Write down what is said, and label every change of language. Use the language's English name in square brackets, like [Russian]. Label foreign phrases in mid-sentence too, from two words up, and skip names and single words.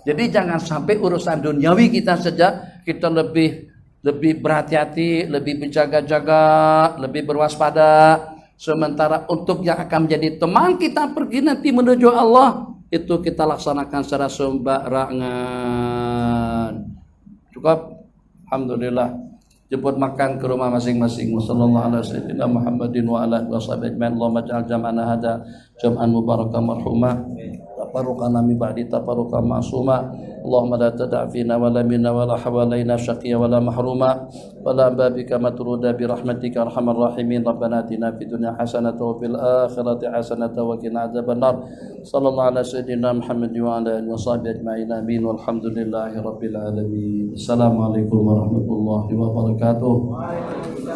[Malay] Jadi jangan sampai urusan duniawi kita saja kita lebih berhati-hati, lebih berjaga-jaga, lebih berwaspada. Sementara untuk yang akan menjadi teman kita pergi nanti menuju Allah, itu kita laksanakan secara sembarangan. Cukup, alhamdulillah. Jemput makan ke rumah masing-masing. [Arabic] وصلى الله على سيدنا محمد وعلى آله وصحبه أجمعين. اللهم اجعل جمعنا هذا جمعا مباركا مرحوما. تفرقنا من بعد تفرقا معصوما. اللهم لا تدع فينا ولا منا ولا حولنا شقيا ولا محروما ولا ببابك مطرودا برحمتك أرحم الراحمين. ربنا آتنا في الدنيا حسنة وفي الآخرة حسنة وقنا عذاب النار. صلى الله على سيدنا محمد وعلى آله وصحبه أجمعين. Amin. والحمد لله رب العالمين السلام عليكم ورحمة الله وبركاته.